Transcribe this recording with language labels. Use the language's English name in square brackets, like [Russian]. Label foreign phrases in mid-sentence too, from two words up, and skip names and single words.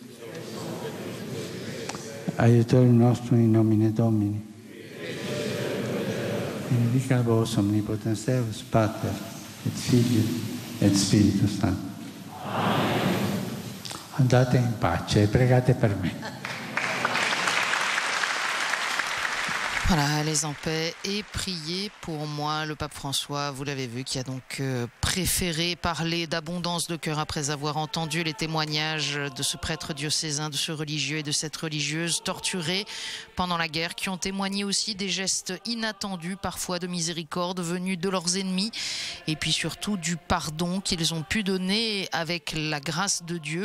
[Latin] aiutorium nostrum in nomine Domini, benedicat vos omnipotens Deus, Pater, et Filius, et Spiritus Sanctus. [Italian] Andate in pace e pregate per me. [French] Voilà, allez en paix et priez pour moi. Le pape François, vous l'avez vu, qui a donc préféré parler d'abondance de cœur après avoir entendu les témoignages de ce prêtre diocésain, de ce religieux et de cette religieuse torturés pendant la guerre, qui ont témoigné aussi des gestes inattendus, parfois de miséricorde, venus de leurs ennemis, et puis surtout du pardon qu'ils ont pu donner avec la grâce de Dieu.